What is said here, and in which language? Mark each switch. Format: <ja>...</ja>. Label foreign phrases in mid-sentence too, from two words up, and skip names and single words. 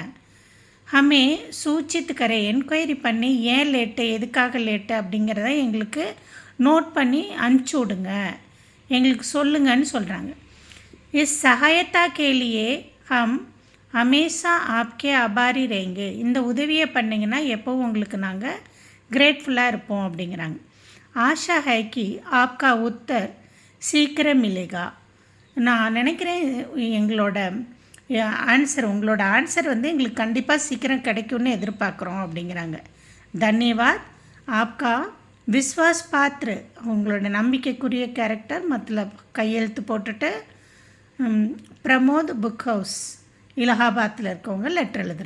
<hi>हमें सूचित करें,</hi> <ta>என்கொயரி பண்ணி ஏன் லேட்டு, எதுக்காக லேட்டு அப்படிங்கிறத எங்களுக்கு நோட் பண்ணி அனுப்பிச்சி விடுங்க, எங்களுக்கு சொல்லுங்கன்னு சொல்கிறாங்க।</ta> <hi>इस सहायता के लिए हम हमेशा आपके आभारी रहेंगे,</hi> <ta>இந்த உதவியை பண்ணிங்கன்னா எப்போவும் உங்களுக்கு நாங்கள் கிரேட்ஃபுல்லாக இருப்போம் அப்படிங்கிறாங்க।</ta> <hi>आशा है कि आपका उत्तर शीघ्र मिलेगा,</hi> <ta>நான் நினைக்கிறேன் எங்களோட உங்களோட ஆன்சர் வந்து எங்களுக்கு கண்டிப்பாக சீக்கிரம் கிடைக்கும்னு எதிர்பார்க்குறோம் அப்படிங்கிறாங்க।</ta> <hi>धन्यवाद आपका विश्वास पात्र,</hi> <ta>உங்களோட நம்பிக்கைக்குரிய கேரக்டர் மத்தில் கையெழுத்து போட்டுட்டு பிரமோத் புக் ஹவுஸ் இலகாபாத்தில் இருக்கவங்க லெட்டர் எழுதுகிறாங்க।</ta>